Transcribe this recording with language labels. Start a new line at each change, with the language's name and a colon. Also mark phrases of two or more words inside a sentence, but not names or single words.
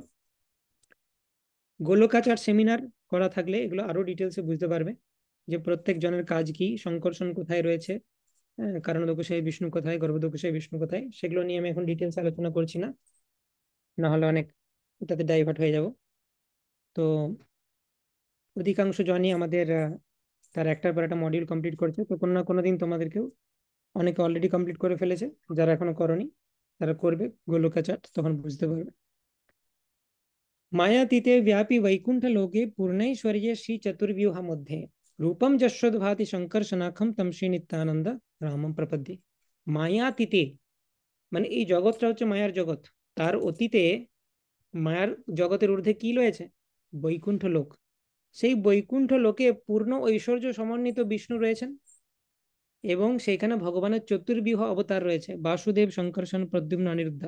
Bangla: গোলকাচার সেমিনার করা থাকলে এগুলো আরো ডিটেলসে বুঝতে পারবে যে প্রত্যেক জনের কাজ কি, সংকর্ষণ কোথায় রয়েছে, কারণোদকশায়ী বিষ্ণু কোথায়, গর্ভোদকশায়ী বিষ্ণু কোথায়, সেগুলো নিয়ে আমি এখন ডিটেলস আলোচনা করছি না, না হলে অনেক ওটাতে ডাইভার্ট হয়ে যাব। তো অধিকাংশ জনই আমাদের তার একটার পর একটা মডিউল কমপ্লিট করছে। তো কোনো না কোনো দিন তোমাদেরকেও, অনেকে অলরেডি কমপ্লিট করে ফেলেছে, যারা এখনো করনি তারা করবে গোলকাচার, তখন বুঝতে পারবে।
Sanskrit: मायातीते व्यापी वैकुंठ लोके पूर्णैश्वर्य श्री चतुर्व्यूह मध्ये रूपम जस्वद्भाति शंकर्षणाखम तम श्री नित्यानंद रामम प्रपद्ये।
Bangla: মায়াতীতে মানে এই জগৎটা হচ্ছে মায়ার জগৎ, তার অতীতে মায়ার জগতের ঊর্ধ্বে কি রয়েছে? বৈকুণ্ঠ লোক। সেই বৈকুণ্ঠ লোকে পূর্ণ ঐশ্বর্য সমন্বিত বিষ্ণু রয়েছেন এবং সেইখানে ভগবানের চতুর্বিহ অবতার রয়েছে, বাসুদেব, শঙ্কর্ষণ, প্রদ্যুম্ন, অনিরুদ্ধা।